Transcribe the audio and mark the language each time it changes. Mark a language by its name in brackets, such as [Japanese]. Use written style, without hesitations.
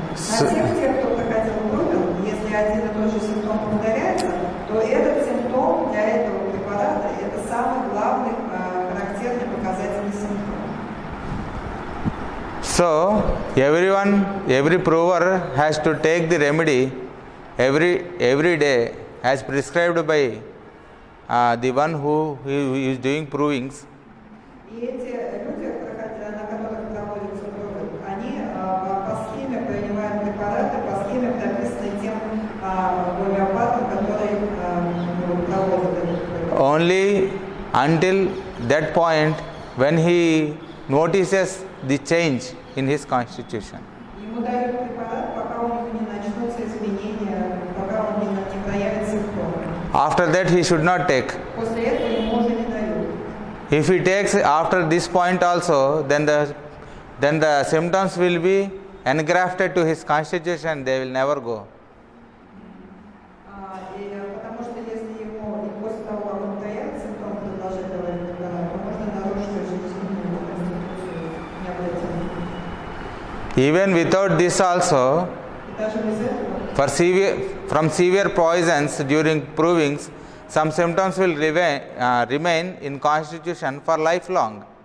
[Russian] На всех тех, кто проходил Пробин, если один и тот же симптом повторяется, то этот симптом для этого препарата это самый главный характерный показательный симптом. [English] So every prover has to take the remedy every day as prescribed by the one who is doing provings. [Russian] И эти люди, на которых проводится Пробин, они по схеме принимают препараты, по схеме прописаны тем гомеопатом, который проводит этот препарат. [English] Only until that point when he notices the change in his constitution. [Russian] Ему дают препарат, пока у него не начнутся изменения, пока он не проявит симптомы. [English] After that he should not take. [Russian] После этого ему уже не дают. [English] If he takes after this point also, then the symptoms will be engrafted to his constitution, they will never go. [Russian] Потому что если ему после того, как он проявит симптомы, продолжать давать препарат, то можно нарушить очень сильную конституцию необратимо. [English] Even without this also, [Russian] И даже без этого, [English] from severe poisons during provings, some symptoms will remain in constitution for lifelong.